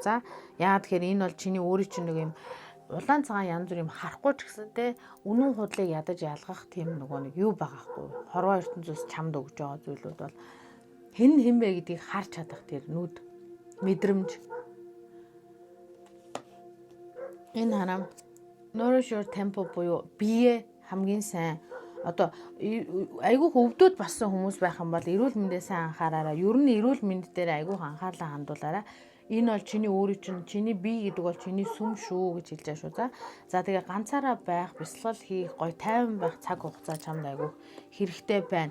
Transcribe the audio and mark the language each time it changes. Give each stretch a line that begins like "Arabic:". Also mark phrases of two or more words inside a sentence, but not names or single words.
Mongolian: За яагаад тэгэхээр энэ бол чиний өөрийн чинь нэг юм улаан цагаан янз бүр юм харахгүй ч гэсэн те үнэн худлыг ядаж ялгах тийм нөгөө нэг юу байгаа хгүй. Хорвоо ертөнцөөс чамд өгж байгаа зүйлүүд бол хэн бэ гэдгийг харж чадах тэр нүд мэдрэмж. Энэ харам
English: nourish your temple
Mongolian: буюу бие хамгийн сайн одоо айгүйх өвдөд басан хүмүүс байх юм бол эрүүл мэндээ сайн анхаараарай. Ер нь эрүүл мэнд дээр айгүйх анхаарлаа хандуулаарай. Энэ бол чиний өөрийн чинь чиний бие гэдэг бол чиний сүм шүү гэж хэлж байгаа шүү. За тэгээ ганцаараа байх, бясалгал хийх, гоё тайван байх цаг хугацаа чамд айгүйх хэрэгтэй байна.